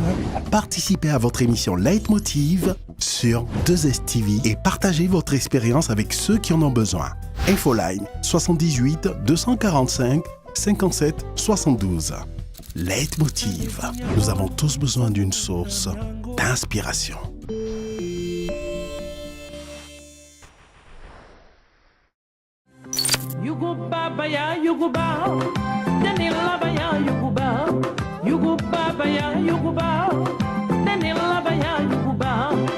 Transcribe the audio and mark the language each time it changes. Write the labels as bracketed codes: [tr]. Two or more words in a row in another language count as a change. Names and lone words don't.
[fr] Participez à votre émission Leitmotiv sur 2STV et partagez votre expérience avec ceux qui en ont besoin. Infoline 78 245 57 72. Leitmotiv. Nous avons tous besoin d'une source d'inspiration. Yuguba baya yuguba, Danila baya yuguba, Yuguba baya yuguba, Danila baya yuguba.